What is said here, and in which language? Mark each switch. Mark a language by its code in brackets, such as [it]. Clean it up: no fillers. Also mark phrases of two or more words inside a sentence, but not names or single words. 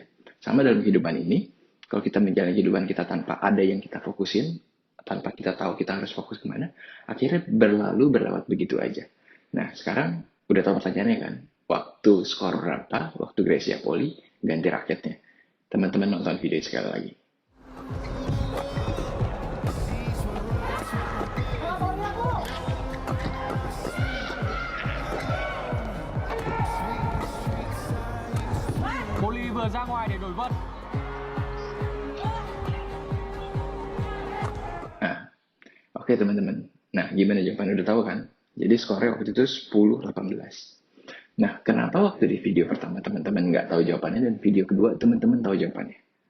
[id] Sama dalam kehidupan ini, kalau kita menjalani kehidupan kita tanpa ada yang kita fokusin, tanpa kita tahu kita harus fokus kemana, akhirnya berlewat begitu aja. Nah sekarang udah tahu pertanyaannya kan, waktu skor berapa, waktu Gracia Poli ganti raketnya. Teman-teman nonton video sekali lagi. [vi] Poli vừa ra ngoài để đổi vân. [id] Nah, oke teman-teman. Nah, gimana jawabannya udah tahu kan? Jadi skornya waktu itu 10-18. Nah, kenapa waktu di video pertama teman-teman nggak tahu jawabannya dan video kedua teman-teman tahu jawabannya?